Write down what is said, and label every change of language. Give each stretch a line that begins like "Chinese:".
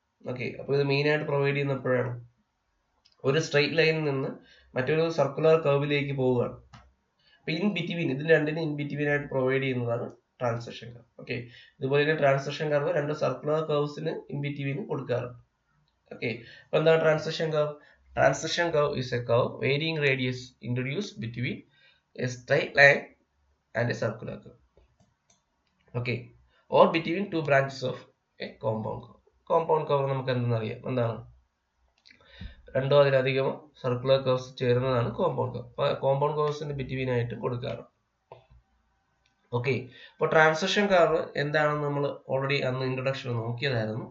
Malayalam: Okay, അപ്പോൾ ഇത് main ആയിട്ട് പ്രൊവൈഡ് ചെയ്യുന്ന എപ്പോഴാണ്? ഒരു സ്ട്രെയിറ്റ് ലൈനിൽ നിന്ന് മറ്റൊരു സർക്കുലർ കർവിലേക്ക് പോവുകയാണ്. അപ്പൊ ഇൻ ബിറ്റ്വീൻ, ഇതിന് രണ്ടിനും ഇൻ ബിറ്റ്വീൻ ആയിട്ട് പ്രൊവൈഡ് ചെയ്യുന്നതാണ് ട്രാൻസിഷൻ കർവ്. ഓക്കെ, ഇതുപോലെ തന്നെ ട്രാൻസിഷൻ കർവ് രണ്ട് സർക്കുലർ കർവ്സിന് ഇൻ ബിറ്റ്വീൻ കൊടുക്കാറുണ്ട്. ഓക്കെ, അപ്പൊ എന്താണ് transition curve?
English: Transition curve is a curve varying radius introduced between a straight line and a circular curve. Okay, or between two branches of a compound curve.
Malayalam: Compound curve നമുക്ക് എന്തെന്നറിയാം, എന്താണ് രണ്ടോ അതിലധികമോ circular curves ചേരുന്നതാണ് compound curve. Compound കർവ്സിന് between ആയിട്ട് കൊടുക്കാറ്. Okay, അപ്പോൾ transition curve എന്താണെന്ന് നമ്മൾ ഓൾറെഡി അന്ന് ഇൻട്രൊഡക്ഷൻ നോക്കിയതായിരുന്നു.